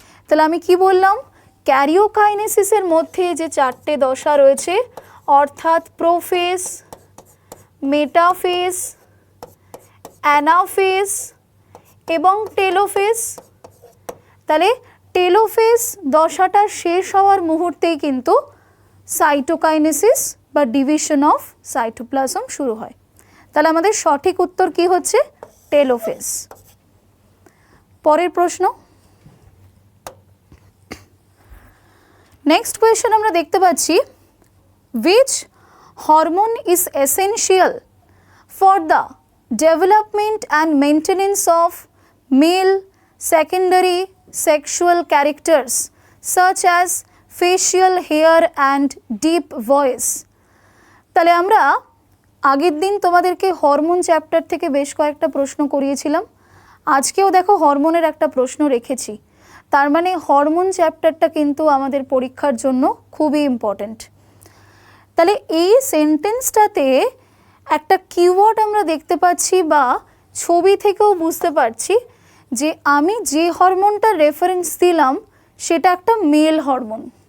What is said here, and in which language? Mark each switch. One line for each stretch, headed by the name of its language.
Bangla: তাহলে আমি কি বললাম, ক্যারিওকাইনেসিসের মধ্যে যে চারটে দশা রয়েছে, অর্থাৎ প্রোফেজ, মেটাফেজ, অ্যানাফেজ এবং টেলোফেজ। তাহলে টেলোফেজ দশাটা শেষ হওয়ার মুহূর্তেই কিন্তু সাইটোকাইনেসিস বা ডিভিশন অফ সাইটোপ্লাজম শুরু হয়। তাহলে আমাদের সঠিক উত্তর কি হচ্ছে? টেলোফেজ। পরের প্রশ্ন,
English: next question
Bangla: আমরা দেখতে পাচ্ছি,
English: which hormone is essential for the development and maintenance of male secondary sexual characters such as facial hair and deep voice?
Bangla: তাহলে আমরা আগের দিন তোমাদেরকে হরমোন চ্যাপ্টার থেকে বেশ কয়েকটা প্রশ্ন করিয়েছিলাম, আজকেও দেখো হরমোনের একটা প্রশ্ন রেখেছি। তার মানে হরমোন চ্যাপ্টারটা কিন্তু আমাদের পরীক্ষার জন্য খুবই ইম্পর্ট্যান্ট। তাহলে এই সেন্টেন্সটাতে একটা কিওয়ার্ড আমরা দেখতে পাচ্ছি বা ছবি থেকেও বুঝতে পারছি যে আমি যে হরমোনটার রেফারেন্স দিলাম সেটা একটা মেল হরমোন।